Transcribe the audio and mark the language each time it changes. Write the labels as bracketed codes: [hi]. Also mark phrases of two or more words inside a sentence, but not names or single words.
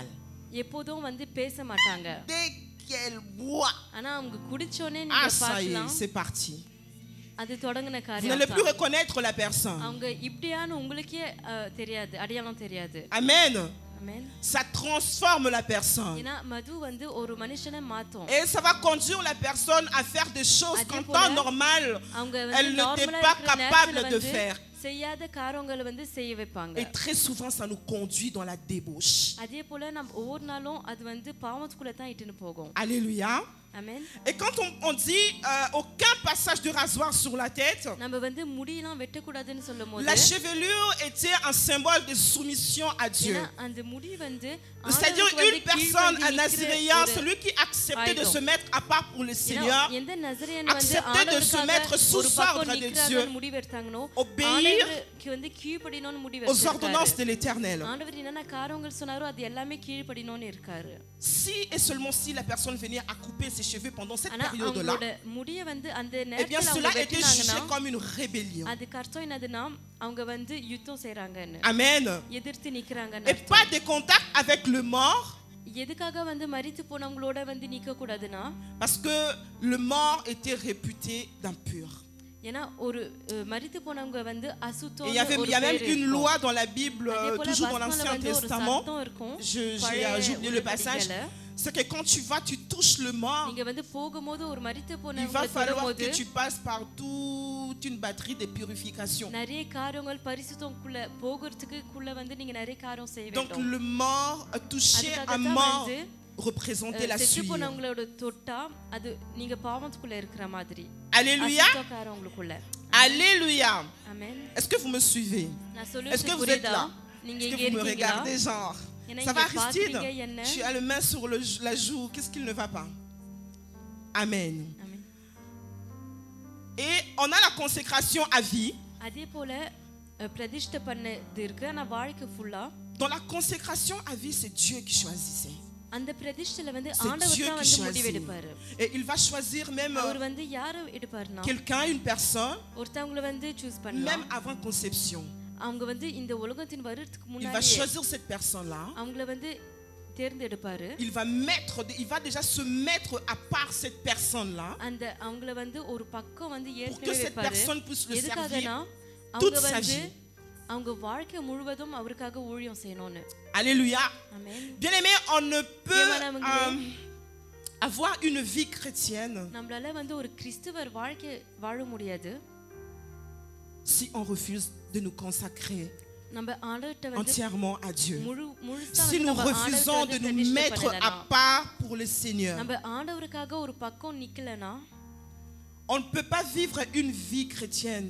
[fr] Dès qu'elle boit, ah ça y est, c'est parti. Vous n'allez plus reconnaître la personne. Amen. Amen. Ça transforme la personne. [ta] ஏன்னா மது வந்து ஒரு மனுஷனை மாத்தும். [fr] Et ça va conduire la personne à faire des choses qu'en temps normal, [ta] அவங்க [fr] elle [ta] வந்து [fr] n'était [ta] நார்மலா [fr] pas [ta] இருக்கிற [fr] capable [ta] நேரத்துல [fr] de [ta] வந்து [fr] faire. [ta] செய்யாத காரியங்களை வந்து செய்ய வைப்பாங்க. [fr] Et très souvent, ça nous conduit dans la débauche. [ta] அதே போல நம்ம ஒவ்வொரு நாளும் அது வந்து பாவத்துக்குள்ள தான் இட்டுன்னு போகும். [fr] Alléluia. Amen. Et quand on dit aucun passage de rasoir sur la tête, [ta] நம்ம வந்து முடியெல்லாம் வெட்டக்கூடாதுன்னு சொல்லும்போது [fr] la chevelure était un symbole de soumission à Dieu. [ta] அந்த முடி வந்து [fr] C'est-à-dire une personne, un naziréen, celui qui acceptait de se mettre à part pour le Seigneur, [ta] எந்த நசரேயன் வந்து [fr] acceptait de se mettre sous ordre de Dieu, [ta] முடி வெட்டாங்கனோ [fr] obéir [ta] ஆண்டவருக்கு வந்து கீழ்ப்படியணும்னு முடி [fr] aux ordonnances [ta] வெட்டாரு. [fr] de l'Éternel. [ta] ஆண்டவர் என்னென்ன காரியங்கள் சொன்னாரோ அது எல்லாமே கீழ்ப்படியணும்னு இருக்காரு. [fr] Si et seulement si la personne venait à couper ses cheveux pendant cette [ta] ஆனா [fr] période-là, [ta] அவங்களோட முடியை வந்து அந்த [fr] eh bien [ta] நேரத்துல [fr] cela [ta] அவங்க [fr] était jugé [ta] வெட்டினாங்கன்னா [fr] comme une rébellion. [ta] அது அர்த்தம் என்னதுன்னா அவங்க வந்து யுத்தம் செய்றாங்கன்னு Amen. எதிர்த்து நிக்கறாங்கன்னு [fr] Et pas de contact avec le mort, [ta] எதுக்காக வந்து மரித்து போனவங்களோட வந்து நிக்க கூடாதுன்னா [fr] parce que le mort était réputé d'impur. [ta] ஏன்னா ஒரு மரித்து போனவங்க வந்து அசுத்தம். [fr] Et il y a même une loi dans la Bible, toujours dans l'Ancien Testament. J'ai oublié le passage. C'est que quand tu vas, tu touches le mort, [ta] நீங்க வந்து போகும்போது ஒரு மரித்து [fr] il [ta] போனவங்க [fr] va falloir [ta] தொடும்போது [fr] que tu passes par toute une batterie de purification. [ta] நிறைய காரியங்கள் பரிசுத்தம்க்குள்ள போகிறதுக்குள்ள வந்து நீங்க நிறைய காரியம் செய்ய [fr] Donc [ta] வேண்டும். [fr] le mort, toucher un mort, représentait la [ta] செத்து [fr] souillure. [ta] போனவங்களோட தொட்டா அது நீங்க பாவத்துக்குள்ள இருக்கிற மாதிரி. Alléluia. அசுத்த காரியங்களுக்குள்ள. Alléluia. Amen. [fr] Est-ce que vous me suivez? [ta] நான் [fr] Est-ce que [ta] சொல்றது [fr] vous êtes [ta] புரியுதா? [fr] là? [ta] நீங்க [fr] Est-ce [ta] இங்க [fr] que vous me [ta] இருக்கீங்களா? [fr] regardez genre? Ça va Aristide? Tu as le main sur la joue. Qu'est-ce qu'il ne va pas? Amen. Amen. Et on a la consécration à vie. [ta] அதே போல பிரதிஷ்டை பண்ணது இருக்கு. ஆனா வாழ்க்கை ஃபுல்லா [fr] Dans la consécration à vie, c'est Dieu qui choisissait. [ta] அந்த பிரதிஷ்டையில வந்து [fr] C'est [ta] ஆண்டவர் [fr] Dieu [ta] தான் [fr] qui [ta] வந்து [fr] choisit. [ta] முடிவெடுப்பாரு. [fr] Et il va choisir même [ta] அவர் வந்து யார எடுப்பாருன்னா [fr] quelqu'un, une personne, [ta] ஒருத்தவங்கள வந்து சூஸ் [fr] même [ta] பண்ணலாம். [fr] avant conception. [ta] அவங்க வந்து இந்த உலகத்தின் வருவதற்கு [fr] Il va [ta] முன்னாடி [fr] choisir cette personne-là. [ta] அவங்கள வந்து தேர்ந்தெடுப்பாரு. [fr] Il va déjà se mettre à part cette personne-là [ta] அந்த அவங்கள வந்து ஒரு பக்கம் வந்து [fr] pour que [ta] ஏற்கனவே [fr] cette [ta] வைப்பாரு. [fr] personne puisse le [ta] எதுக்காகனா [fr] servir [ta] அவங்க [fr] toute sa [ta] வந்து [fr] vie. [ta] அவங்க வாழ்க்கை முழுவதும் அவருக்காக ஊழியம் செய்யணும்னு. Alléluia. ஆமென். [fr] Bien-aimé, on ne peut [ta] பிரியமானவங்களே, [fr] avoir une vie chrétienne [ta] நம்மளால வந்து ஒரு கிறிஸ்தவர் வாழ்க்கை வாழ முடியாது [fr] si on refuse de nous consacrer [ta] நம்ம ஆண்டவர்ட்ட வந்து [fr] entièrement à Dieu. [ta] முழுசா [fr] Si [ta] வந்து [fr] nous [ta] நம்ம [fr] refusons [ta] ஆண்டவர்ட்ட [fr] de [ta] வந்து [fr] nous [ta] பிரதிஷ்டை [fr] mettre à [ta] பண்ணலனா, [fr] part pour le Seigneur, [ta] நம்ம ஆண்டவருக்காக ஒரு பக்கம் நிக்கலனா [fr] on ne peut pas vivre une vie chrétienne